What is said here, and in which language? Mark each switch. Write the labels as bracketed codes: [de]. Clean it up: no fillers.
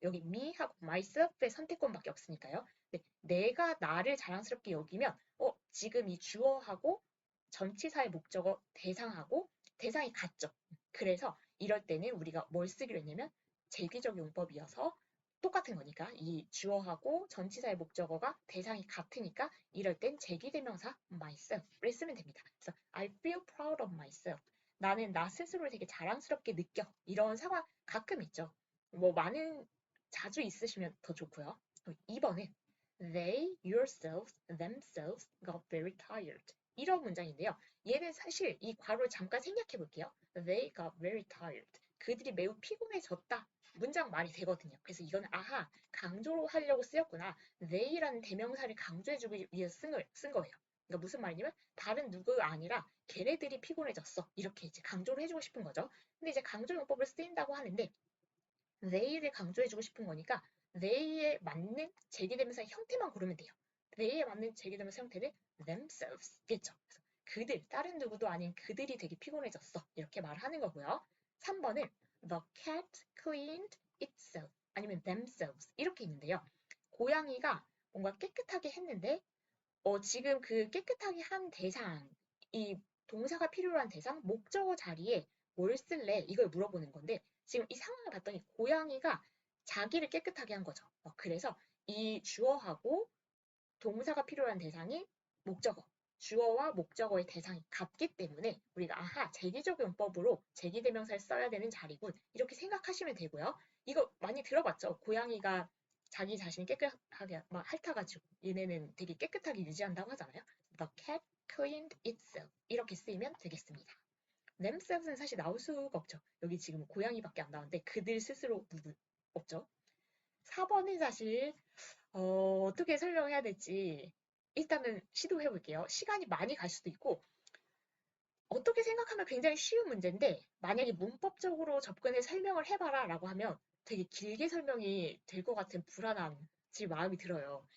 [ko] 여기 me하고 myself의 선택권밖에 없으니까요. 근데 내가 나를 자랑스럽게 여기면 지금 이 주어하고 전치사의 목적어 대상하고 대상이 같죠. 그래서 이럴 때는 우리가 뭘 쓰기로 했냐면 제기적 용법이어서 똑같은 거니까 이 주어하고 전치사의 목적어가 대상이 같으니까 이럴 땐 제기대명사 myself를 쓰면 됩니다. [en] 그래서 I feel proud of myself. [ko] 나는 나 스스로를 되게 자랑스럽게 느껴. 이런 상황 가끔 있죠. 뭐 자주 있으시면 더 좋고요. [en] 2번은 they, yourselves, themselves got very tired. [ko] 이런 문장인데요. 얘는 사실 이 괄호를 잠깐 생략해 볼게요. [en] They got very tired. [ko] 그들이 매우 피곤해졌다. 문장 말이 되거든요. 그래서 이건 아하, 강조로 하려고 쓰였구나. they라는 대명사를 강조해주기 위해서 쓴 거예요. 그러니까 무슨 말이냐면 다른 누구가 아니라 걔네들이 피곤해졌어. 이렇게 이제 강조를 해주고 싶은 거죠. 근데 이제 강조 용법을 쓰인다고 하는데 they를 강조해주고 싶은 거니까 they에 맞는 제기대명사 형태만 고르면 돼요. they에 맞는 제기대명사 형태는 themselves겠죠. 그래서 그들, 다른 누구도 아닌 그들이 되게 피곤해졌어. 이렇게 말하는 거고요. [en] 3번은 the cat cleaned itself 아니면 themselves [ko] 이렇게 있는데요. 고양이가 뭔가 깨끗하게 했는데 지금 그 깨끗하게 한 대상, 이 동사가 필요한 대상, 목적어 자리에 뭘 쓸래? 이걸 물어보는 건데 지금 이 상황을 봤더니 고양이가 자기를 깨끗하게 한 거죠. 그래서 이 주어하고 동사가 필요한 대상이 목적어, 주어와 목적어의 대상이 같기 때문에 우리가 아하, 제기적용법으로 제기대명사를 써야 되는 자리군. 이렇게 생각하시면 되고요. 이거 많이 들어봤죠? 고양이가 자기 자신이 깨끗하게 막 핥아가지고 얘네는 되게 깨끗하게 유지한다고 하잖아요. [en] The cat cleaned itself 이렇게 쓰이면 되겠습니다. [ko] themselves는 사실 나올 수가 없죠. 여기 지금 고양이밖에 안 나오는데 그들 스스로 누구 없죠. 4번은 사실 어떻게 설명해야 될지 일단은 시도해 볼게요. 시간이 많이 갈 수도 있고 어떻게 생각하면 굉장히 쉬운 문제인데 만약에 문법적으로 접근해 설명을 해봐라 라고 하면 되게 길게 설명이 될 것 같은 불안한 마음이 들어요.